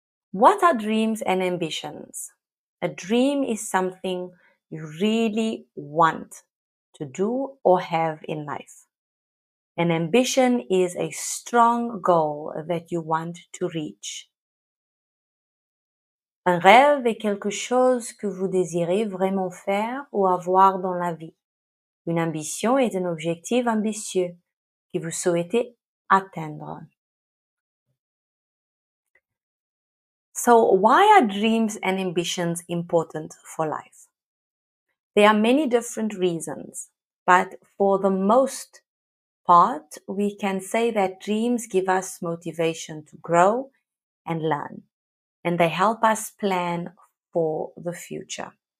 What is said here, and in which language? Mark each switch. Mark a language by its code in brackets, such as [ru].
[en] What are dreams and ambitions? A dream is something you really want to do or have in life. An ambition is a strong goal that you want to reach. [fr] Un rêve est quelque chose que vous désirez vraiment faire ou avoir dans la vie. Une ambition est un objectif ambitieux que vous souhaitez atteindre. [en] So, why are dreams and ambitions important for life? There are many different reasons, but for the most part, we can say that dreams give us motivation to grow and learn, and they help us plan for the future.